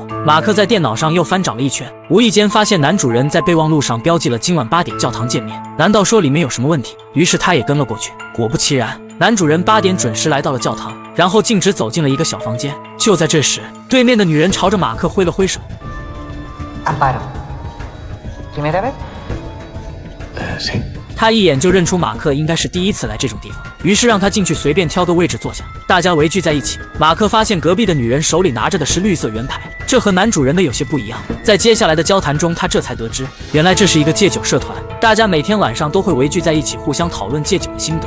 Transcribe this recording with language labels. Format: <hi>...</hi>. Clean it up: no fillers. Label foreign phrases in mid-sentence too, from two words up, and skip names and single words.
<zh>马克在电脑上又翻找了一圈，无意间发现男主人在备忘录上标记了今晚8点教堂见面，难道说里面有什么问题？于是他也跟了过去。果不其然，男主人8点准时来到了教堂，然后径直走进了一个小房间。就在这时，对面的女人朝着马克挥了挥手。</zh> <es>Amparo. ¿Primera vez? Sí.</es> <zh>他一眼就认出马克应该是第一次来这种地方，于是让他进去随便挑个位置坐下。大家围聚在一起，马克发现隔壁的女人手里拿着的是绿色圆牌，这和男主人的有些不一样。在接下来的交谈中，他这才得知，原来这是一个戒酒社团，大家每天晚上都会围聚在一起，互相讨论戒酒的心得。</zh>